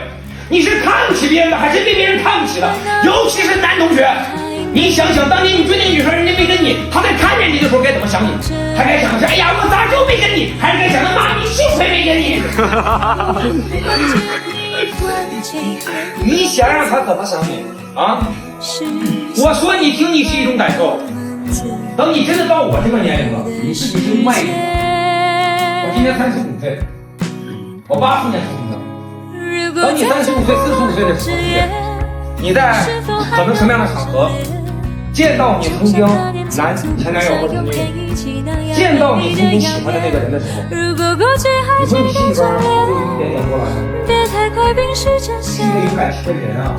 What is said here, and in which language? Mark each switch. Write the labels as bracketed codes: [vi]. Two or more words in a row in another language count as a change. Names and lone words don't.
[zh] 你是看不起別人的，還是被別人看不起的？尤其是男同學，你想想，當年你追那個女生，人家沒跟你，她在看見你的時候該怎麼想你？還該想的是，哎呀，我咋就沒跟你？還是該想的，媽，你幸虧沒跟你。你想讓他怎麼想你啊？我說你聽，你是一種感受。等你真的到我這個年齡了，你自己是另外一種。我今年35歲，我84年出生的。等你35歲、45歲的時候，你在可能什麼樣的場合見到你曾經前男友或者女友，見到你曾經喜歡的那個人的時候，你說你心裡邊會有一點點波瀾，是一個有感情的人啊。